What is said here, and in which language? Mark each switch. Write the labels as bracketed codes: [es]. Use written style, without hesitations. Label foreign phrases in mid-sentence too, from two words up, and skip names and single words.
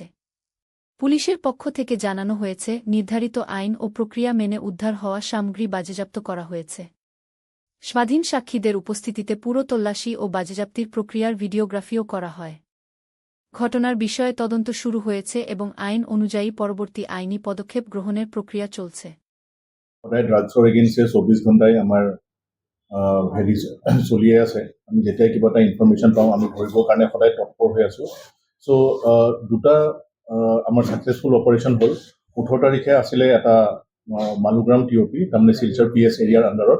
[bn] পুলিশের পক্ষ থেকে জানানো হয়েছে, নির্ধারিত আইন ও প্রক্রিয়া মেনে উদ্ধার হওয়া সামগ্রী বাজেয়াপ্ত করা হয়েছে। স্বাধীন সাক্ষীদের উপস্থিতিতে পুরো তল্লাশি ও বাজেয়াপ্তির প্রক্রিয়ার ভিডিওগ্রাফিও করা হয়। ঘটনার বিষয়ে তদন্ত শুরু হয়েছে এবং আইন অনুযায়ী পরবর্তী আইনি পদক্ষেপ গ্রহণের প্রক্রিয়া চলছে। [as] সদায় [en] drugs against [as] ২৪ ঘণ্টাই আমাৰ হেৰি চলিয়ে আছে। আমি যেতিয়াই কিবা এটা ইনফৰমেশ্যন পাওঁ আমি ধৰিবৰ কাৰণে সদায় তৎপৰ হৈ আছোঁ। চ' দুটা আমাৰ [en] successful operation [as] হ'ল। ১৮ তাৰিখে আছিলে এটা মালুগ্ৰাম TOP, তাৰমানে শিলচৰ [en] PS area under.